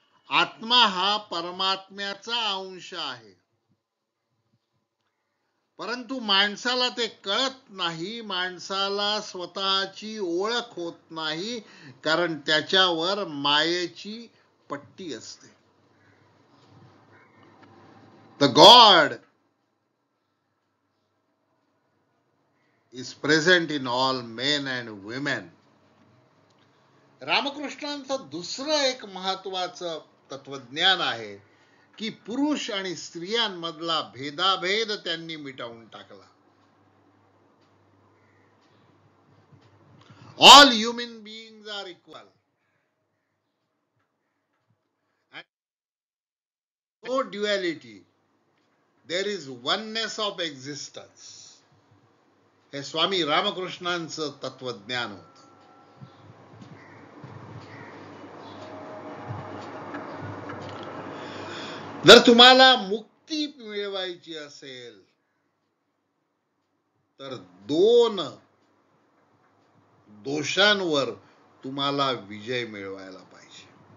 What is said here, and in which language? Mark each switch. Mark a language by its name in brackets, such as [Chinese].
[Marathi] आत्मा हा परमात्म्याचा अंश आहे. परंतु माणसाला ते कळत नाही. माणसाला स्वतःची ओळख होत नाही, कारण त्याच्यावर मायेची पट्टी असते. [English] The God is present in all men and women. [Marathi] रामकृष्णांचं दुसरं एक महत्वाचं तत्वज्ञान आहे की पुरुष आणि स्त्रियांमधला भेदाभेद त्यांनी मिटवून टाकला. [English] All human beings are equal. And no duality. There is oneness of existence. [Marathi] हे स्वामी रामकृष्णांचं तत्वज्ञान होतं. जर तुम्हाला मुक्ती मिळवायची असेल तर दोन दोषांवर तुम्हाला विजय मिळवायला पाहिजे.